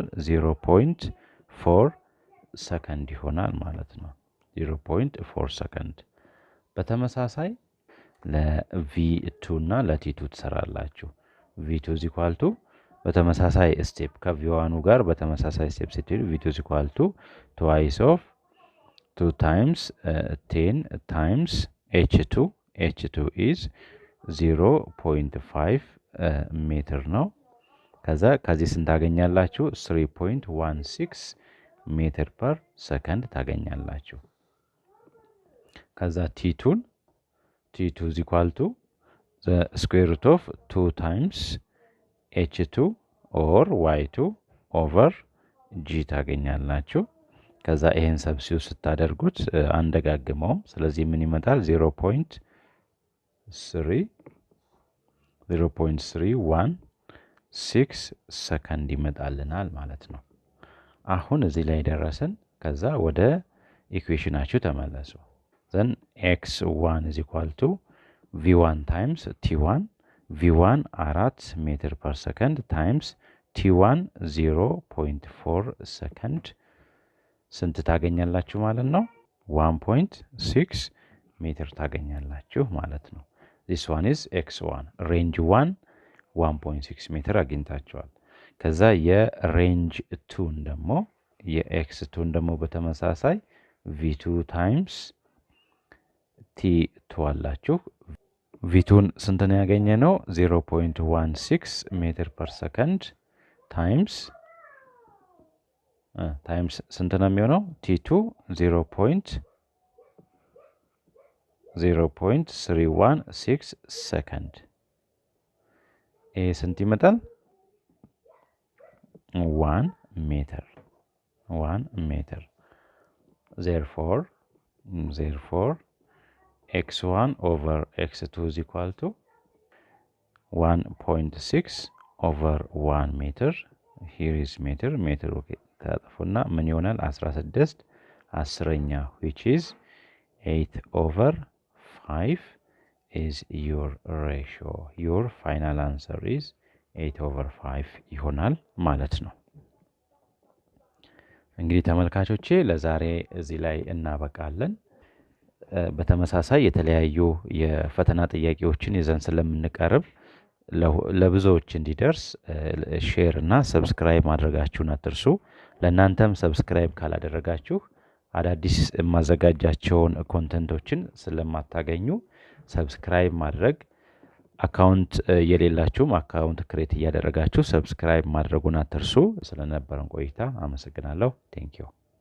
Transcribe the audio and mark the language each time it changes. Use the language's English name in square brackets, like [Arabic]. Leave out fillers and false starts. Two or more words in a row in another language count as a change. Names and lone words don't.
[Amharic] 0.4 ሰከንድ ይሆናል ማለት ነው። 0.4 ሰከንድ። በተመሳሳይ ለv2 እና ለt2 ትሰራላችሁ። [English] v2 is equal to [Amharic] በተመሳሳይ ስቴፕ ከv1 ጋር በተመሳሳይ ስቴፕ ስትሄዱ [English] v2 is equal to twice of 2 times 10 times h2 is 0.5 [Amharic] ሜትር ነው። ከዚህ ስንት ታገኛላችሁ? 3.16 [English] meter per second [Amharic] ታገኛላችሁ። ከዛ [English] t2 is equal to the square root of 2 times h2 or y2 over g [Amharic] ታገኛላችሁ። ከዛ ይሄን ሰብስቲዩት ስታደርጉት አንደጋግመውም። ስለዚህ ምን ይመጣል? 0.316 ሰከንድ ይመጣልናል ማለት ነው። አሁን እዚህ ላይ ደረስን። ከዛ ወደ ኢኩዌሽናችሁ ተመለሱ። [English] then x1 is equal to v1 times t1 v1 [Amharic] 4 [English] meter per second times [Amharic] t1 0.4 ሰከንድ ስንት ታገኛላችሁ ማለት ነው? 1.6 ሜትር ታገኛላችሁ ማለት ነው። [English] this one is x1 [Amharic] ሬንጅ 1 1.6 ሜትር አግኝታችኋል። ከዛ የሬንጅ 2 ደግሞ የx2 ደግሞ በተመሳሳይ v2 ታይምስ t2 አላችሁ። v2ን ስንት ነው ያገኘነው? 0.16 [English] meter per second times [Amharic] ስንት ነው የሚሆነው? t2 0.316 ሰከንድ። ይሄ ስንት ይመጣል? [English] 1 ሜትር። therefore x1 over x2 is equal to 1.6 over 1 meter. here is meter okay [Amharic] ታጠፉና ምን ይሆናል? [English] 16 [Amharic] 10ኛ [English] which is 8 over 5 is your ratio. your final answer is 8 over 5 [Amharic] ይሆናል ማለት ነው። እንግዲህ ተመልካቾቼ ለዛሬ እዚህ ላይ እናበቃለን። በተመሳሳይ የተለያዩ የፈተና ጥያቄዎችን ይዘን ስለምንቀርብ ለብዙዎች እንዲደርስ ሼር እና ሰብስክራይብ ማድረጋችሁን አትርሱ። ለእናንተም ሰብስክራይብ ካላደረጋችሁ አዳዲስ ማዘጋጃቸውን ኮንተንቶችን ስለማታገኙ ሰብስክራይብ ማድረግ፣ አካውንት የሌላችሁም አካውንት ክሬት እያደረጋችሁ ሰብስክራይብ ማድረጉን አትርሱ። ስለነበረን ቆይታ አመሰግናለሁ። ቴንኪው